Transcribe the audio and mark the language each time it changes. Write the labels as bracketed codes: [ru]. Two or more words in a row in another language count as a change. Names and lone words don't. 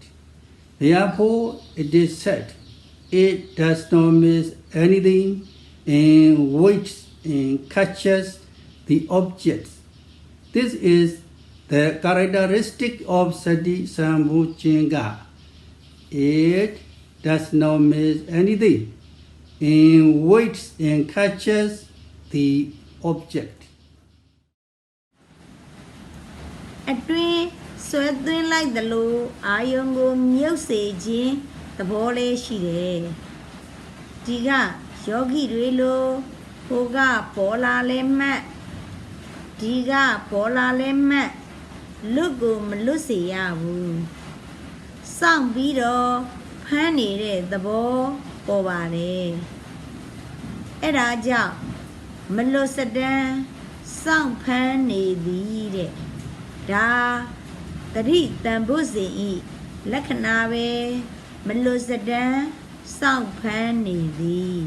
[en] Therefore, it is said, it does not miss anything and waits and catches the objects. This is the characteristic of Sati Sambuchinga. It does not miss anything and waits and catches the object. [my] အတွင်းဆွဲသွင်းလိုက်သလိုအာယုံကိုမြုပ်စေခြင်းသဘောလေးရှိတယ်ဒီကယောဂီတွေ လိုဟိုကပေါ်လာလဲမှတ်ဒီကပေါ်လာလဲမှတ်လွတ်ကိုမလွတ်စေရဘူးစောင့်ပြီးတော့ဖမ်းနေတဲ့သဘောပေါ်ပါတယ်အဲ့ဒါကြောင့်မလွတ်စတမ်းစောင့်ဖမ်းနေသည်တဲ့ဒါတတိတန်ဖို့စဉ်ဤလက္ခဏာပဲမလွတ်စတမ်းစောင့်ဖမ်းနေသည်